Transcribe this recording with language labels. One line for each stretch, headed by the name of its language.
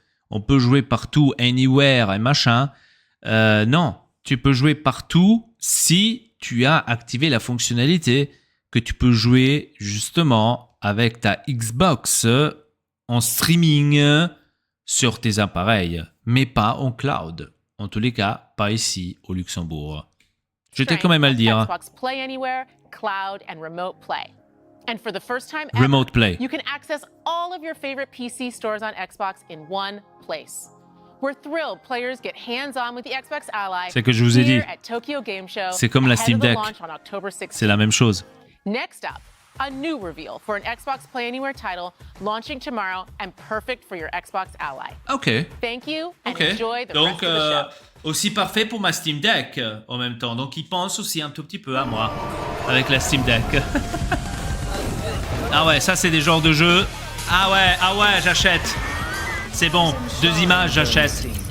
French: On peut jouer partout, anywhere et machin. Non, tu peux jouer partout si tu as activé la fonctionnalité que tu peux jouer justement avec ta Xbox en streaming sur tes appareils, mais pas en cloud. En tous les cas, pas ici au Luxembourg. Je tiens quand même à le dire.
English: Xbox Play Anywhere, Cloud, and Remote Play. And for the first time ever, Remote Play. You can access all of your favorite PC stores on Xbox in one place. We're thrilled players get hands-on with the Xbox Ally.
French: C'est que je vous ai dit. C'est comme la Steam Deck. C'est la même chose.
English: Next up, a new reveal for an Xbox Play Anywhere title launching tomorrow and perfect for your Xbox Ally. Ok. Thank you and enjoy the
French: Donc,
English: rest of the show.
French: Aussi parfait pour ma Steam Deck en même temps. Donc, il pense aussi un tout petit peu à moi avec la Steam Deck. Ah ouais, ça c'est des genres de jeux. Ah ouais, j'achète. C'est bon, 2 images, j'achète.